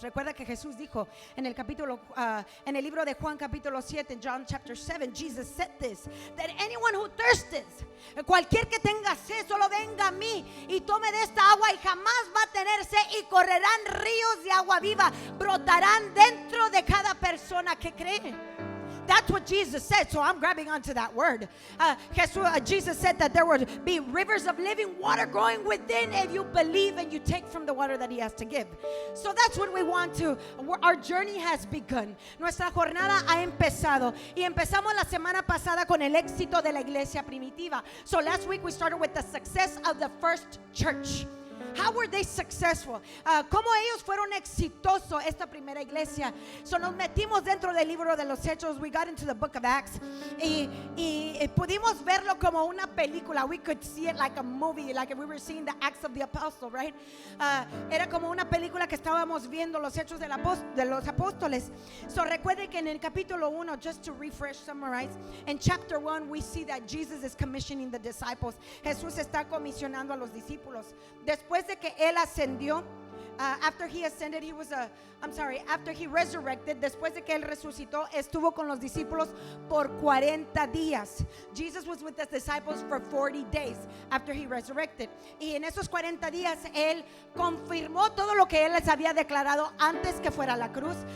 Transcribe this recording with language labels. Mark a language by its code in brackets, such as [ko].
[es] Recuerda que Jesús dijo en el libro de Juan capítulo 7, [en] John chapter 7, Jesus said this, that anyone who thirsts, [es] cualquier que tenga sed, solo venga a mí y tome de esta agua y jamás va a tener sed, y correrán ríos de agua viva, brotarán dentro de cada persona que cree. [en] That's what Jesus said, so I'm grabbing onto that word. Jesus said that there would be rivers of living water growing within if you believe and you take from the water that He has to give. So that's what we want to, our journey has begun. [es] Nuestra jornada ha empezado y empezamos la semana pasada con el éxito de la iglesia primitiva. [en] So last week we started with the success of the first church. How were they successful? [es] ¿Cómo ellos fueron exitosos esta primera iglesia? So nos metimos dentro del libro de los Hechos. [en] We got into the book of Acts [es] y pudimos verlo como una película. [en] We could see it like a movie, like if we were seeing the Acts of the Apostle, right? [es] Era como una película que estábamos viendo los Hechos de los Apóstoles. [en] So [es] recuerde que en el capítulo 1, [en] just to summarize, in chapter 1 we see that Jesus is commissioning the disciples. [es] Jesús está comisionando a los discípulos. Después de que él ascendió, [en] after he ascended, after he resurrected, [es] después de que él resucitó, estuvo con los discípulos por 40 días. [en] Jesus was with the disciples for 40 days after he resurrected. [es] Y en esos 40 días él confirmó todo lo que él les había declarado antes que fuera a la cruz.